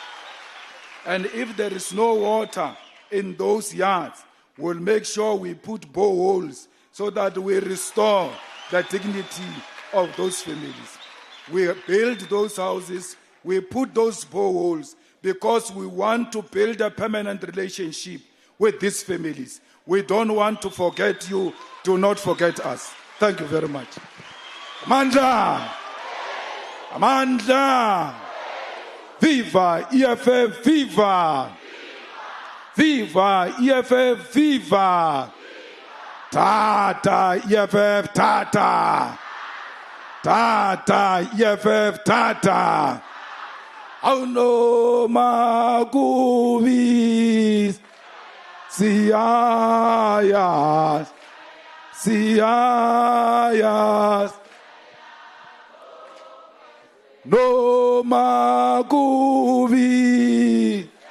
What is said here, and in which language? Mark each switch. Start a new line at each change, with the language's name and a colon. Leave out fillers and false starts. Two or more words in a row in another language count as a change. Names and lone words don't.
English: And if there is no water in those yards, we'll make sure we put boreholes so that we restore the dignity of those families. We build those houses, we put those boreholes because we want to build a permanent relationship with these families. We don't want to forget you. Do not forget us. Thank you very much. Amandla! Amandla! Viva EFF, viva! Viva EFF, viva! Tata EFF, tata! Tata EFF, tata! Auno Magubis! Siayas! Siayas! No Magubi!